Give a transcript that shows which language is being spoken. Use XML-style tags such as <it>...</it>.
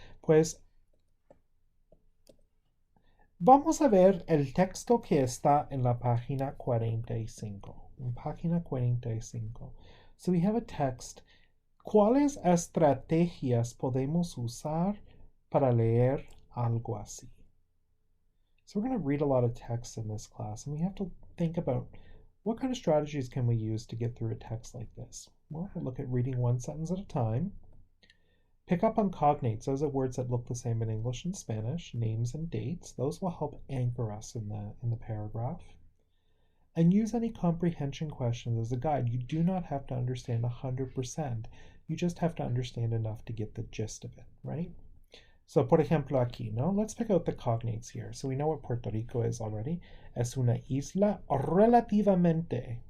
<es>Pues vamos a ver el texto que está en la página 45. En página 45.</es> <en>So we have a text.</en> <es>¿Cuáles estrategias podemos usar para leer algo así?</es> <en>So we're going to read a lot of text in this class, and we have to think about what kind of strategies can we use to get through a text like this. Well, we'll look at reading one sentence at a time. Pick up on cognates. Those are words that look the same in English and Spanish, names and dates. Those will help anchor us in the paragraph. And use any comprehension questions as a guide. You do not have to understand 100%. You just have to understand enough to get the gist of it, right? So,</en> <es>por ejemplo, aquí, ¿no?</es> <en>Let's pick out the cognates here. So we know what Puerto Rico is already.</en> <es>Es una isla relativamente.</es>